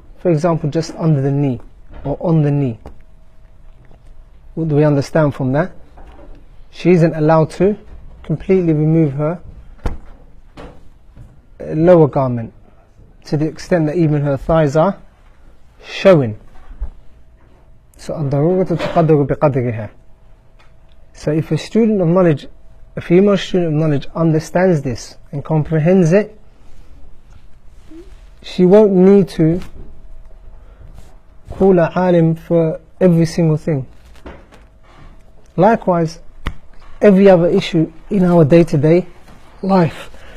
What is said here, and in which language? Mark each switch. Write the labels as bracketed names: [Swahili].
[English] For example, just under the knee or on the knee. What do we understand from that? She isn't allowed to completely remove her lower garment to the extent that even her thighs are showing. [Arabic] So الضرورة تقدر بقدرها. [English] So if a student of knowledge, a female student of knowledge understands this and comprehends it, she won't need to call a alim for every single thing. Likewise, every other issue in our day-to-day life.